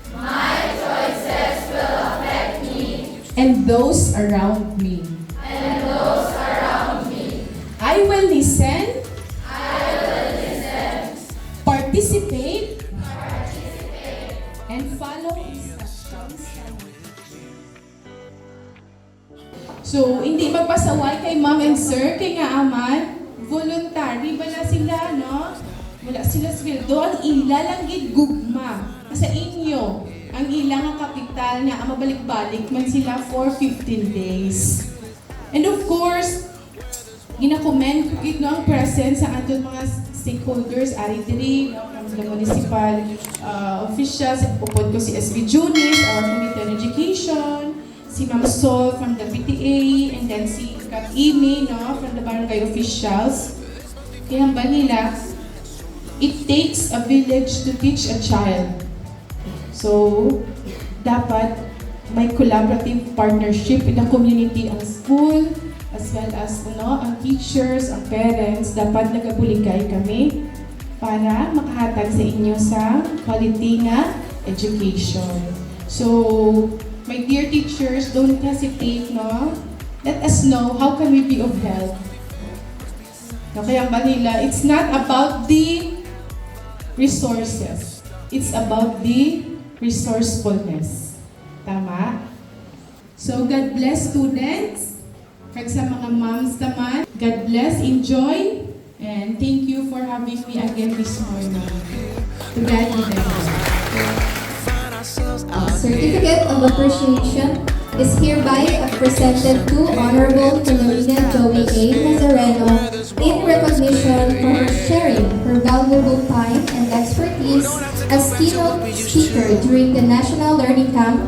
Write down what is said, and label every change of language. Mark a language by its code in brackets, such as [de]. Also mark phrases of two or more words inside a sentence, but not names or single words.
[en] And those around me. I will listen. Participate. And follow instructions. So, [hil] hindi magpasaway kay [en] ma'am and sir, [hil] kay nga aman, voluntary ba na sila, no? Wala sila sweldo, ang ila lang gid gugma. Sa inyo, ang ila nga kapital nga, ang mabalik-balik man sila [en] for 15 days. And of course, [hil] gina-commend ko gid no ang presence sa ating mga stakeholders, ari diri, no, [en] from the municipal officials, [hil] upod ko si SB Junis, [en] our Committee on Education, si Ma'am Sol from the PTA, and then si Kat Amy, no, from the barangay officials. [hil] Kaya ba nila, [en] it takes a village to teach a child. [hil] So, dapat may [en] collaborative partnership in the community, [hil] ang school, [en] as well as [hil] ang teachers, ang parents, dapat nagabuligay kami para makahatag sa inyo sa quality na education. [en] So, my dear teachers, don't hesitate, no? Let us know how can we be of help. No, kaya Manila, it's not about the resources. It's about the resourcefulness. Tama? So, God bless students. [hil] Kag sa mga moms naman, [en] God bless, enjoy, and thank you for having me again this morning. To God be the glory. Find ourselves A out certificate of appreciation is hereby presented to Honorable Philomena Joey A. Nazareno in recognition for her sharing her valuable time and expertise as keynote speaker during the National Learning Camp